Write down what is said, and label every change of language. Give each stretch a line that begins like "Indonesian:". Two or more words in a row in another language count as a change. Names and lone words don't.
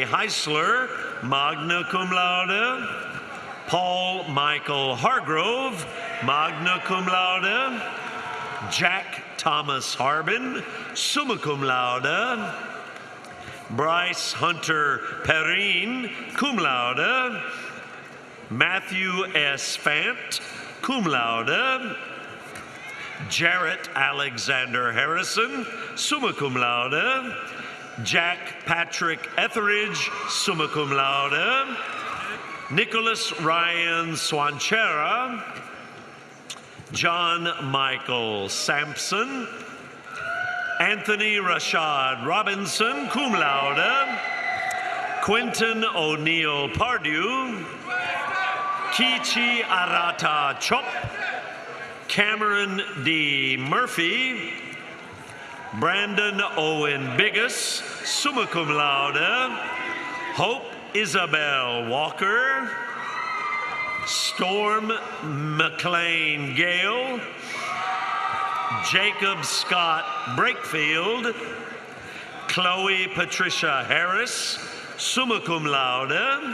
English: Heisler,
Latin: magna cum laude.
English: Paul Michael Hargrove,
Latin: magna cum laude.
English: Jack Thomas Harbin,
Latin: summa cum laude.
English: Bryce Hunter Perrine,
Latin: cum laude.
English: Matthew S. Fant,
Latin: cum laude.
English: Jarrett Alexander Harrison,
Latin: summa cum laude.
English: Jack Patrick Etheridge,
Latin: summa cum laude.
English: Nicholas Ryan Swanchera. John Michael Sampson. Anthony Rashad Robinson,
Latin: cum laude.
English: Quentin O'Neill Pardue. Kichi Arata Chop. Cameron D. Murphy. Brandon Owen Biggis,
Latin: summa cum laude.
English: Hope Isabel Walker. Storm McLean Gale. Jacob Scott Brakefield. Chloe Patricia Harris,
Latin: summa cum laude.